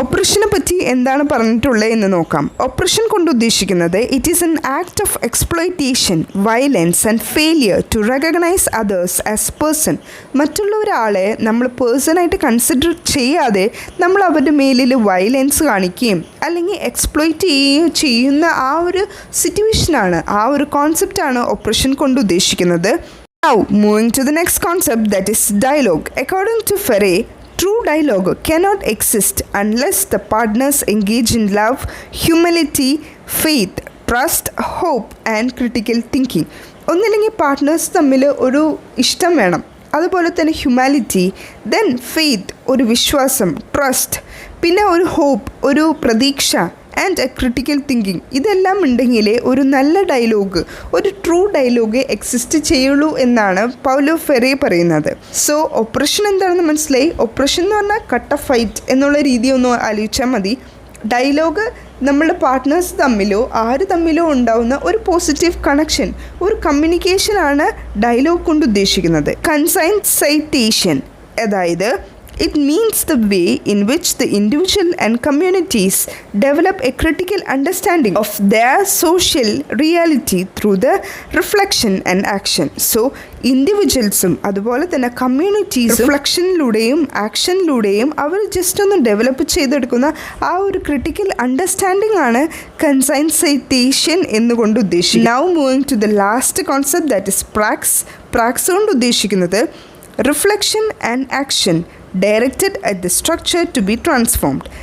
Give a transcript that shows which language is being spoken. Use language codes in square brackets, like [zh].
[ml] ഓപ്പറേഷനെ പറ്റി എന്താണ് പറഞ്ഞിട്ടുള്ളത് എന്ന് നോക്കാം. ഓപ്പറേഷൻ കൊണ്ട് ഉദ്ദേശിക്കുന്നത് [en] It is an act of exploitation, violence and failure to recognise others as person. [ml] മറ്റുള്ള ഒരാളെ നമ്മൾ പേഴ്സണായിട്ട് കൺസിഡർ ചെയ്യാതെ നമ്മൾ അവരുടെ മേലിൽ വയലൻസ് കാണിക്കുകയും അല്ലെങ്കിൽ എക്സ്പ്ലോയിറ്റ് ചെയ്യുകയും ചെയ്യുന്ന ആ ഒരു സിറ്റുവേഷനാണ്, ആ ഒരു കോൺസെപ്റ്റാണ് ഓപ്പറേഷൻ കൊണ്ട് ഉദ്ദേശിക്കുന്നത്. [en] Now moving to the next concept, that is dialogue. According to Ferre, true dialogue cannot exist unless the partners engage in love, humility, faith, trust, hope and critical thinking. [ml] ഒന്നില്ലെങ്കിൽ പാർട്ട്നേഴ്സ് തമ്മിൽ ഒരു ഇഷ്ടം വേണം, അതുപോലെ തന്നെ humanity, then faith ഒരു വിശ്വാസം, trust, പിന്നെ ഒരു ഹോപ്പ് ഒരു പ്രതീക്ഷ, [en] And a critical thinking. [ml] ഇതെല്ലാം ഉണ്ടെങ്കിൽ ഒരു നല്ല ഡയലോഗ്, ഒരു ട്രൂ ഡയലോഗ് എക്സിസ്റ്റ് ചെയ്യുള്ളൂ എന്നാണ് പൗലോ ഫെറെ പറയുന്നത്. സോ ഓപ്പറേഷൻ എന്താണെന്ന് മനസ്സിലായി. ഓപ്പറേഷൻ എന്ന് പറഞ്ഞാൽ കട്ട് ഓഫ് ഫൈറ്റ് എന്നുള്ള രീതി ഒന്ന് ആലോചിച്ചാൽ മതി. ഡയലോഗ് നമ്മളുടെ പാർട്ട്നേഴ്സ് തമ്മിലോ ആര് തമ്മിലോ ഉണ്ടാവുന്ന ഒരു പോസിറ്റീവ് കണക്ഷൻ, ഒരു കമ്മ്യൂണിക്കേഷനാണ് ഡയലോഗ് കൊണ്ട് ഉദ്ദേശിക്കുന്നത്. കൺസൈൻസൈറ്റേഷൻ, അതായത് [en] It means the way in which the individual and communities develop a critical understanding of their social reality through the reflection and action. [ml] So, ഇൻഡിവിജ്വൽസും അതുപോലെ തന്നെ കമ്മ്യൂണിറ്റീസ് റിഫ്ലക്ഷനിലൂടെയും ആക്ഷനിലൂടെയും അവർ ജസ്റ്റ് ഒന്ന് ഡെവലപ്പ് ചെയ്തെടുക്കുന്ന ആ ഒരു ക്രിട്ടിക്കൽ അണ്ടർസ്റ്റാൻഡിംഗ് ആണ് കൺസൈൻസൈറ്റേഷൻ എന്നുകൊണ്ട് ഉദ്ദേശിക്കുന്നത്. [en] now moving to the last concept, that is praxis [ml] കൊണ്ട് ഉദ്ദേശിക്കുന്നത് [en] Reflection and action directed at the structure to be transformed.